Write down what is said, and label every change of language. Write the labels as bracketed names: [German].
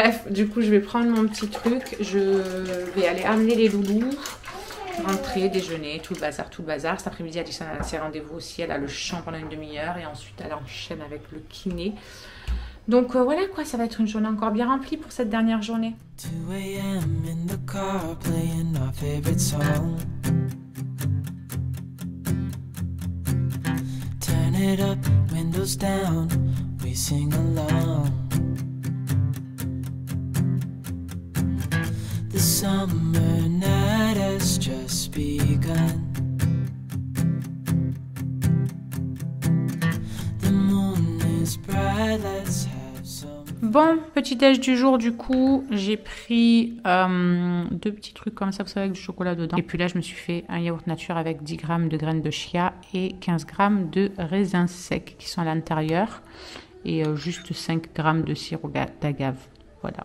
[French] Bref, du coup, je vais prendre mon petit truc, je vais aller amener les loulous, rentrer, déjeuner, tout le bazar. Cet après-midi, Alison a ses rendez-vous aussi, elle a le chant pendant une demi-heure et ensuite elle enchaîne avec le kiné. Donc voilà quoi, ça va être une journée encore bien remplie pour cette dernière journée. [English] 2 a.m. in the car playing our favorite song. Turn it up, windows down, we sing along. The summer night has just begun. The moon is bright, let's have some... [French] Bon, petit déj du jour du coup, j'ai pris 2 petits trucs comme ça, vous savez, avec du chocolat dedans. Et puis là, je me suis fait un yaourt nature avec 10 grammes de graines de chia et 15 grammes de raisins secs qui sont à l'intérieur. Et juste 5 grammes de sirop d'agave. Voilà.